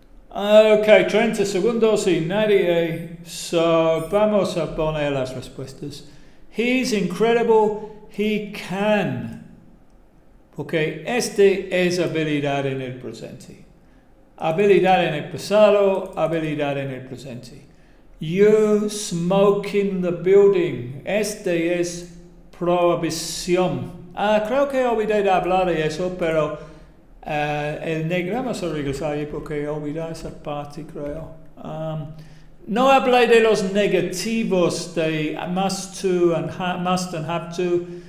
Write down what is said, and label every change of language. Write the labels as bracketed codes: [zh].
[es] Ok, 30 segundos y nadie. So, vamos a poner las respuestas. [en] He's incredible, he can. [es] Porque es habilidad en el presente. Habilidad en el pasado, habilidad en el presente. [en] You smoke in the building. [es] Es prohibición. Creo que olvidé de hablar de eso, pero vamos a regresar ahí porque olvidé esa parte, creo. No hablé de los negativos de must to and must and have to.